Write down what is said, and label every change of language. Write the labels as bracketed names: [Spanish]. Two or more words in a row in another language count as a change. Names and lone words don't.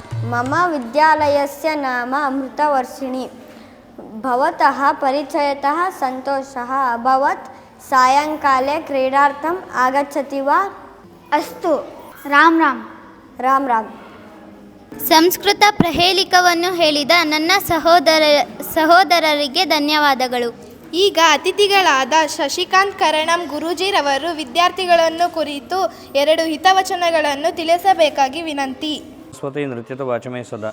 [Sanskrit] मम विद्यालयस्य नाम अमृतवर्षिणी। भवतः परिचयतः सन्तोषः अभवत्। सायङ्काले क्रीडार्थम् आगच्छति वा? अस्तु, राम राम. राम राम. [Kannada] ಸಂಸ್ಕೃತ ಪ್ರಹೇಳಿಕವನ್ನು ಹೇಳಿದ ನನ್ನ ಸಹೋದರರಿಗೆ ಧನ್ಯವಾದಗಳು. ಈಗ ಅತಿಥಿಗಳಾದ ಶಶಿಕಾಂತ್ ಕರಣಂ ಗುರೂಜಿರವರು ವಿದ್ಯಾರ್ಥಿಗಳನ್ನು ಕುರಿತು 2 ಹಿತವಚನಗಳನ್ನು ತಿಳಿಸಬೇಕಾಗಿ ವಿನಂತಿ. [Sanskrit] ಸ್ವತಃ ನೃತ್ಯದ ವಾಚಮೇ ಸದಾ.